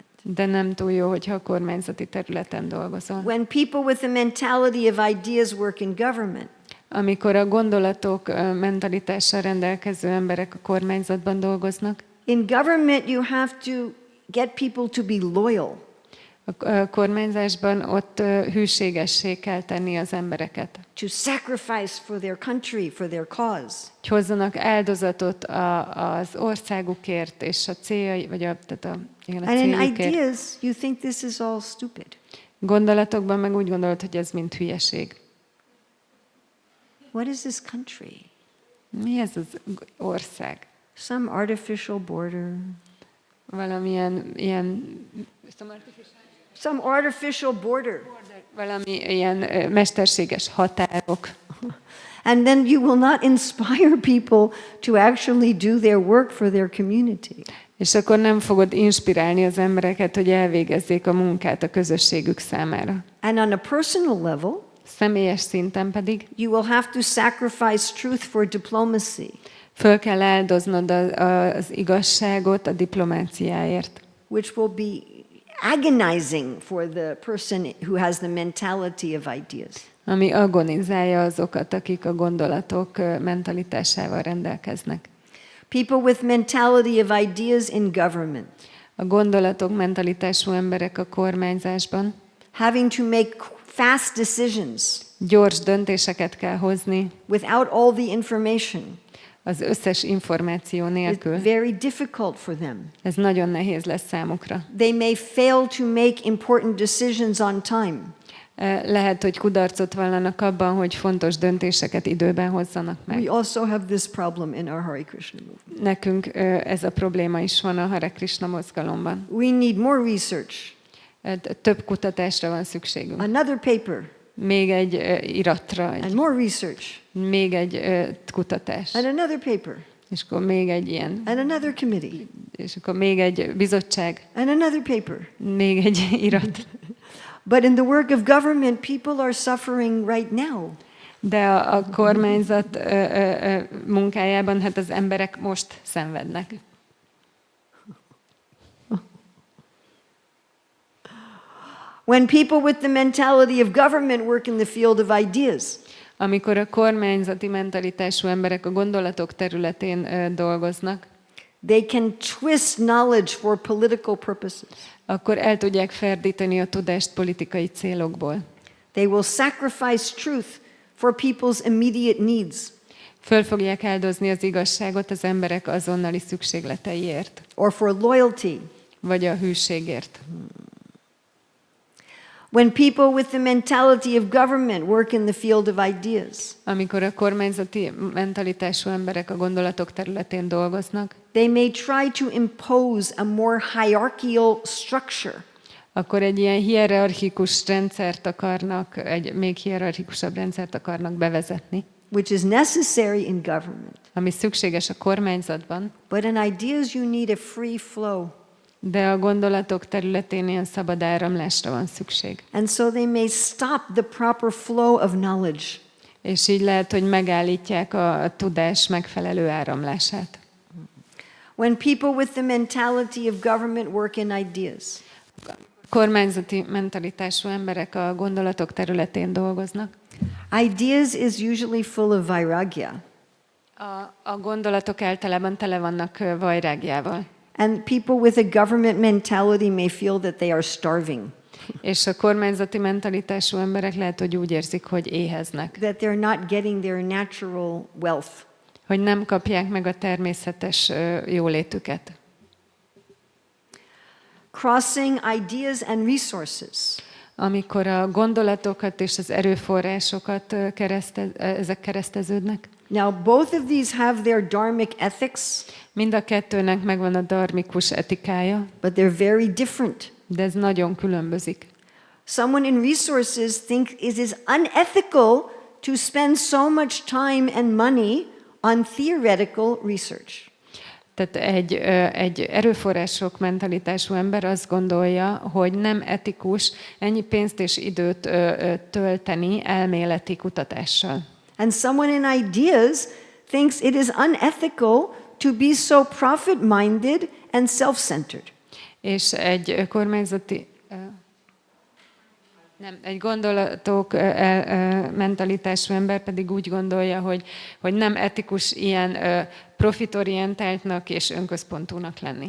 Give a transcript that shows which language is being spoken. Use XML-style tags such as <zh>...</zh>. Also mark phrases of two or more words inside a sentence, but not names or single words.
<hu>De nem túl jó, hogyha a kormányzati területen dolgozol.</hu> <en>When people with a mentality of ideas work in government,</en> <hu>amikor a gondolatok mentalitással rendelkező emberek a kormányzatban dolgoznak,</hu> <en>in government you have to get people to be loyal.</en> <hu>A kormányzásban ott hűségessé kell tenni az embereket.</hu> <en>To sacrifice for their country, for their cause.</en> <hu>Hogy hozzanak áldozatot az országukért és a céljai, vagy a</hu> <en>And in ideas, you think this is all stupid.</en> <hu>Gondolatokban meg úgy gondolod, hogy ez mind hülyeség.</hu> <en>What is this country?</en> <hu>Mi ez az ország?</hu> <en>Some artificial border.</en> <hu>Valamilyen ilyen...</hu> <en>Some artificial border.</en> <hu>Valami ilyen mesterséges határok.</hu> <en>And then you will not inspire people to actually do their work for their community.</en> <hu>És akkor nem fogod inspirálni az embereket, hogy elvégezzék a munkát a közösségük számára.</hu> <en>And on a personal level,</en> <hu>személyes szinten pedig</hu> <en>you will have to sacrifice truth for diplomacy.</en> <hu>Föl kell áldoznod az igazságot a diplomáciáért.</hu> <en>Which will be agonizing for the person who has the mentality of ideas.</en> <hu>Ami agonizálja azokat, akik a gondolatok mentalitásával rendelkeznek.</hu> <en>People with mentality of ideas in government.</en> <hu>A gondolatok mentalitású emberek a kormányzásban.</hu> <en>having to make fast decisions</en> <hu>Gyors döntéseket kell hozni,</hu> <en>without all the information.</en> <hu>az összes információ</hu> <en>It's</en> <hu>nélkül.</hu> <en>very difficult for them.</en> <hu>Ez nagyon nehéz lesz számukra.</hu> <en>They may fail to make important decisions on time.</en> <hu>Lehet, hogy kudarcot vallanak abban, hogy fontos döntéseket időben hozzanak meg.</hu> <en>We also have this problem in our Hare Krishna movement.</en> <hu>Nekünk ez a probléma is van a Hare Krishna mozgalomban.</hu> <en>We need more research.</en> <hu>Több kutatásra van szükségünk.</hu> <en>Another paper.</en> <hu>Még egy iratra,</hu> <en>And more research.</en> <hu>még egy kutatás.</hu> <en>And another paper.</en> <hu>És akkor még egy ilyen.</hu> <en>And another committee.</en> <hu>És akkor még egy bizottság.</hu> <en>And another paper.</en> <hu>Még egy irat.</hu> <en>But in the work of government, people are suffering right now.</en> <hu>De a kormányzat munkájában hát az emberek most szenvednek.</hu> <en>When people with the mentality of government work in the field of ideas,</en> <hu>Amikor a kormányzati mentalitású emberek a gondolatok területén dolgoznak,</hu> <en>they can twist knowledge for political purposes.</en> <hu>akkor el tudják ferdíteni a tudást politikai célokból.</hu> <en>They will sacrifice truth for people's immediate needs.</en> <hu>Föl fogják áldozni az igazságot az emberek azonnali szükségleteiért,</hu> <en>Or for loyalty.</en> <hu>vagy a hűségért.</hu> <en>When people with the mentality of government work in the field of ideas,</en> <hu>Amikor a kormányzati mentalitású emberek a gondolatok területén dolgoznak,</hu> <en>they may try to impose a more hierarchical structure.</en> <hu>akkor egy ilyen hierarchikus rendszert akarnak, egy még hierarchikusabb rendszert akarnak bevezetni,</hu> <en>Which is necessary in government.</en> <hu>ami szükséges a kormányzatban,</hu> <en>But in ideas you need a free flow.</en> <hu>de a gondolatok területén ilyen szabad áramlásra van szükség.</hu> <en>And so they may stop the proper flow of knowledge.</en> <hu>És így lehet, hogy megállítják a tudás megfelelő áramlását.</hu> <en>When people with the mentality of government work in ideas,</en> <hu>Kormányzati mentalitású emberek a gondolatok területén dolgoznak.</hu> <en>ideas is usually full of vairagya.</en> <hu>A gondolatok általában tele vannak vajrágjával.</hu> <en>And people with a government mentality may feel that they are starving,</en> <hu>És a kormányzati mentalitású emberek lehet, hogy úgy érzik, hogy éheznek.</hu> <en>that they're not getting their natural wealth.</en> <hu>Hogy nem kapják meg a természetes jólétüket.</hu> <en>Crossing ideas and resources.</en> <hu>Amikor a gondolatokat és az erőforrásokat ezek kereszteződnek.</hu> <en>Now, both of these have their dharmic ethics,</en> <hu>Mind a kettőnek megvan a dharmikus etikája,</hu> <en>but they're very different.</en> <hu>de ez nagyon különbözik.</hu> <en>Someone in resources thinks it is unethical to spend so much time and money on theoretical research.</en> <hu>Tehát egy erőforrások mentalitású ember azt gondolja, hogy nem etikus ennyi pénzt és időt tölteni elméleti kutatással.</hu> <en>And someone in ideas thinks it is unethical to be so profit-minded and self-centered.</en> <hu>És egy kormányzati, egy gondolatok mentalitású ember pedig úgy gondolja, hogy nem etikus ilyen profitorientáltnak és önközpontúnak lenni.</hu>